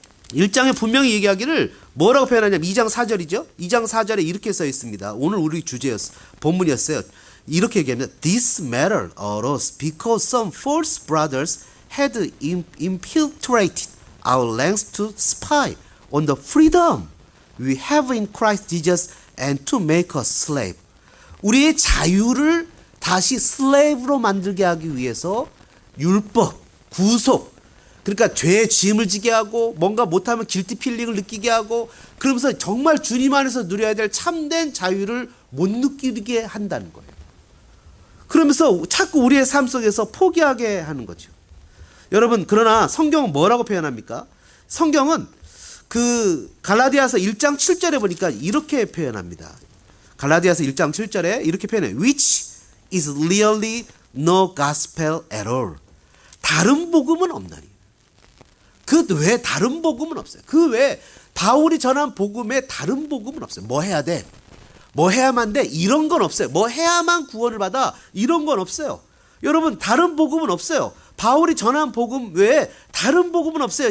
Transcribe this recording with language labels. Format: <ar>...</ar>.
<ko>1장에 분명히 얘기하기를 뭐라고 표현하냐면 2장 4절이죠. 2장 4절에 이렇게 써 있습니다. 오늘 우리 본문이었어요. 이렇게 얘기합니다.</ko> <en>This matter arose because some false brothers had infiltrated our ranks to spy on the freedom we have in Christ Jesus and to make us slave.</en> <ko>우리의 자유를 다시 슬레이브로 만들게 하기 위해서 율법, 구속, 그러니까 죄의 짐을 지게 하고 뭔가 못하면 길티 필링을 느끼게 하고 그러면서 정말 주님 안에서 누려야 될 참된 자유를 못 느끼게 한다는 거예요. 그러면서 자꾸 우리의 삶 속에서 포기하게 하는 거죠. 여러분, 그러나 성경은 뭐라고 표현합니까? 성경은 그 갈라디아서 1장 7절에 보니까 이렇게 표현합니다. 갈라디아서 1장 7절에 이렇게 표현해요.</ko> <en>Which is really no gospel at all.</en> <ko>다른 복음은 없나니. 그 외에 다른 복음은 없어요. 그 외에 바울이 전한 복음에 다른 복음은 없어요. 뭐 해야 돼? 뭐 해야만 돼? 이런 건 없어요. 뭐 해야만 구원을 받아? 이런 건 없어요. 여러분, 다른 복음은 없어요. 바울이 전한 복음 외에 다른 복음은 없어요.</ko>